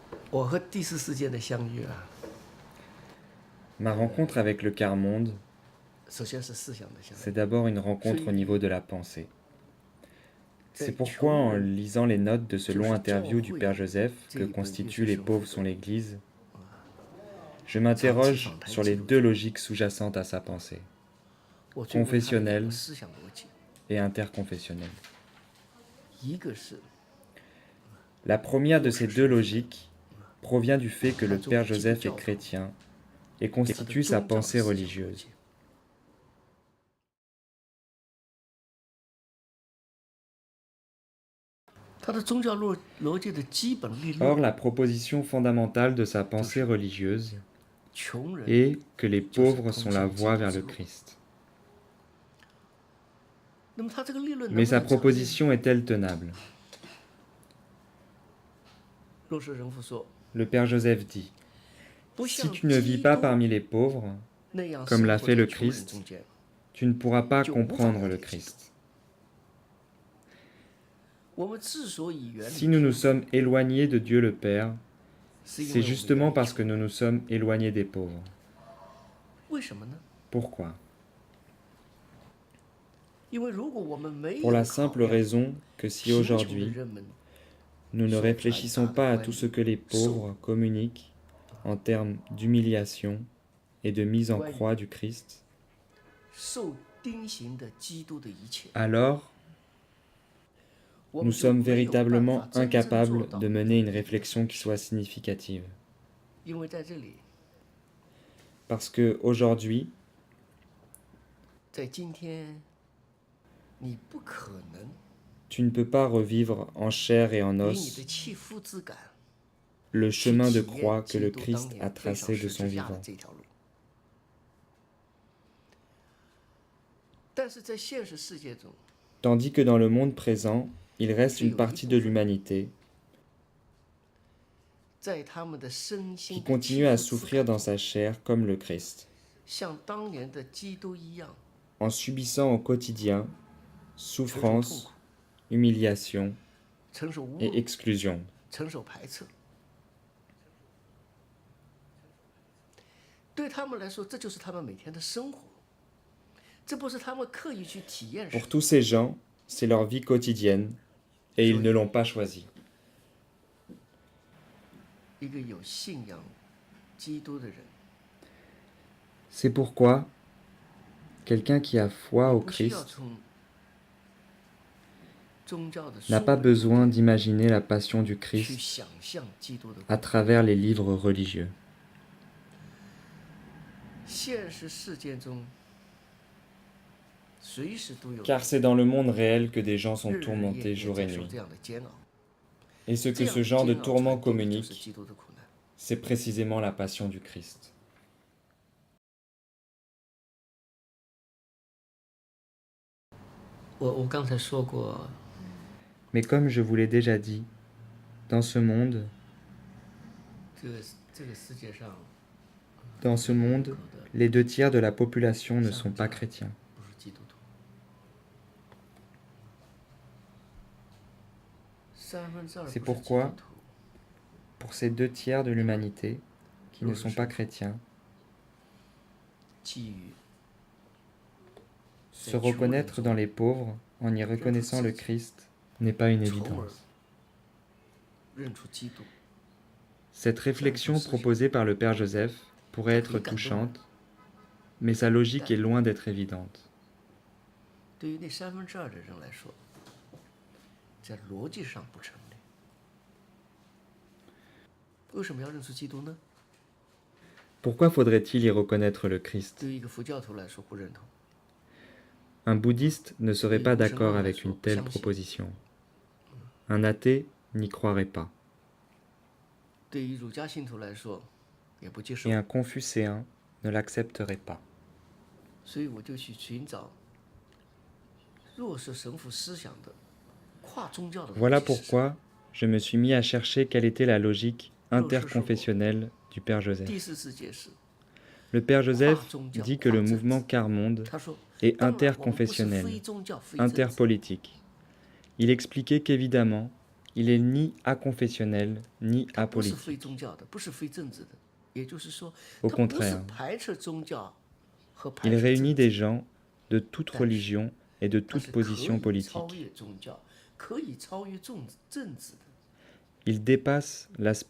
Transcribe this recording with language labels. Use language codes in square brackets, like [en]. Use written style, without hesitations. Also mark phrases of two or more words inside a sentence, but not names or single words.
[zh] 我和第四世界的相遇啊， [fr] Ma rencontre avec le quart-monde, [zh] 首先是思想的相 [fr] c'est [zh] 遇。 [fr] d'abord une rencontre au niveau de la pensée. C'est pourquoi, en lisant les notes de ce long interview du Père Joseph que constituent Les pauvres sont l'Église, je m'interroge sur les deux logiques sous-jacentes à sa pensée, [zh] 我追问他的两 [fr] confessionnelle [zh] 个思想逻辑， [fr] et interconfessionnelle. [zh] 一个是 [fr] La première de ces deux logiques provient du fait que le Père Joseph est chrétien et [zh] 他的 [fr] constitue [zh] 宗 [fr] sa [zh] 教的 [fr] pensée [zh] 思想逻 [fr] religieuse. [zh] 辑。他的宗教逻辑的基本理 [fr] Or, [zh] 论， [fr] la proposition fondamentale de sa pensée religieuse [zh] 穷人 [fr] est que les pauvres sont la voie vers le Christ. [zh] 那么他这个理论能 [fr] Mais [zh] 不 [fr] sa [zh] 能成立？ [fr] proposition est-elle tenable? [zh] 若是人父说， [fr] Le Père Joseph dit, [zh] 不 [fr] si [zh] 像 [fr] tu ne vis [zh] 基 [fr] pas [zh] 督 [fr] parmi les pauvres, [zh] 那样 [fr] comme [zh] 生 [fr] l'a [zh] 活 [fr] fait [zh] 在 [fr] le [zh] 穷人 Christ, 中间， [fr] tu ne pourras pas [zh] 就无法 [fr] comprendre [zh] 了 [fr] le [zh] 解基督。 Christ. 我们之所以远 [fr] Si [zh] 离 [fr] nous [zh] 天 [fr] nous [zh] 父， [fr] sommes éloignés de Dieu le Père, [zh] 是因 [fr] c'est [zh] 为我们远 [fr] justement [zh] 离 [fr] parce [zh] 穷 [fr] que nous nous sommes éloignés des pauvres. [zh] 为什么呢？ [fr] Pourquoi? [zh] 因为如果我们没 [fr] Pour [zh] 有 [fr] la [zh] 考 [fr] simple [zh] 量 [fr] raison que si [zh] 贫穷的 [fr] aujourd'hui [zh] 人们 [fr] nous ne Sur réfléchissons la pas à table, tout ce que les pauvres communiquent en termes d'humiliation et de mise en Ouais. croix du Christ, [zh] 受钉刑的基督的一切， [fr] alors [zh] 我 [fr] nous [zh] 们就 [fr] sommes [zh] 没有办法 [fr] véritablement [zh] 真正做 [fr] incapables [zh] 到 [fr] de mener une réflexion qui soit significative. [zh] 因为在这里， [fr] Parce que aujourd'hui, [zh] 在今天，你不可能 [fr] tu ne peux pas revivre en chair et en [zh] 以你 [fr] os [zh] 的切肤之感 [fr] le [zh] 去 [fr] chemin de [zh] 体 [fr] croix [zh] 验 [fr] que [zh] 基 [fr] le [zh] 督当 [fr] Christ a [zh] 年背上 [fr] tracé de [zh] 十 [fr] son [zh] 字架的 [fr] vivant. [zh] 这条路。但是在现实世界中， [fr] Tandis que dans le monde présent, il reste une partie de l'humanité [zh] 在他们的身 [fr] qui [zh] 心的 [fr] continue [zh] 切 [fr] à [zh] 肤之 [fr] souffrir [zh] 感 [fr] dans [zh] 中， [fr] sa chair comme le Christ, [zh] 像当年的基督一样， [fr] en subissant au quotidien [zh] 承受痛 [fr] souffrance, [zh] 苦， [fr] humiliation [zh] 承受侮 [fr] et [zh] 辱， [fr] exclusion. [zh] 承受排斥。对他们来说，这就是他们每天的生活，这不是他们刻意去体验 [fr] Pour [zh] 什么。 [fr] tous ces gens, c'est leur vie quotidienne et ils ne l'ont pas choisi. [zh] 一个有信仰基督的人， [fr] C'est pourquoi quelqu'un qui a foi au [zh] 不需要 Christ 从宗教的 [fr] n'a [zh] 书 [fr] pas [zh] 本 [fr] besoin d'imaginer la passion du [zh] 去 Christ 想象基督的 [fr] à [zh] 苦。 [fr] travers les livres religieux. [zh] 现实世界中，随时都有 [fr] Car c'est dans le monde réel que des gens sont [zh] 日日夜 [fr] tourmentés [zh] 夜 [fr] jour [zh] 接 [fr] et [zh] 受 [fr] nuit. [zh] 这样的煎熬。 [fr] Et ce [zh] 这 [fr] que [zh] 样 [fr] ce [zh] 的 [fr] genre de [zh] 煎熬 [fr] tourment [zh] 传递的就是 [fr] communique, [zh] 基督的苦难。 [fr] c'est précisément la passion du Christ. [zh] 我刚才说过， [fr] Mais comme je vous l'ai déjà dit, dans ce monde, [zh] 这个世界上 [fr] dans ce monde, les 2 tiers de la population ne sont pas chrétiens. [zh] 不是基督徒，2/3 [fr] C'est [zh] 不是基 [fr] pourquoi [zh] 督徒。 [fr] Pour ces 2 tiers de l'humanité qui ne sont pas chrétiens, [zh] 基于 [fr] se reconnaître dans les pauvres en y reconnaissant le Christ n'est pas une [zh] 从而 [fr] évidence. [zh] 认出基督， [fr] Cette réflexion proposée par le Père Joseph pourrait être touchante, mais sa logique est loin d'être évidente. [zh] 对于那2/3的人来说，在逻辑上不成立。为什么要认出基督呢？ [fr] Pourquoi faudrait-il y reconnaître le Christ? [zh] 对于一个佛教徒来说不认同， [fr] Un bouddhiste ne serait pas d'accord avec une telle proposition. Un athée n'y croirait pas. [zh] 对于儒家信徒来说也不接受 [fr] Et。un confucéen ne l'accepterait pas. [zh] 所以我就去寻找弱势神父思想的跨宗教的逻辑 [fr] Voilà [zh] 是什么。 [fr] pourquoi je me suis mis à chercher quelle était la logique interconfessionnelle du Père Joseph. [zh] 第四世界是 [fr] Le Père Joseph dit que le mouvement quart-monde [zh] 他说 [fr] est [zh] 当然我们不是 [fr] interconfessionnel, [zh] 非宗教非政治， [fr] interpolitique. Il expliquait qu'évidemment, Il est ni aconfessionnel, ni [zh] 它不是非 [fr] apolitique. [zh] 宗教的，不是非政治的。也就是说， [fr] Au [zh] 它不是 [fr] contraire, [zh] 排斥宗教和排 [fr] il [zh] 斥 [fr] réunit [zh] 政 [fr] des [zh] 治， [fr] gens de toute religion et de [zh] 但 [fr] toute [zh] 是可 [fr] position [zh] 以超 [fr] politique. [zh] 越宗教，可以超越政治的。 [fr] Il dépasse l'aspect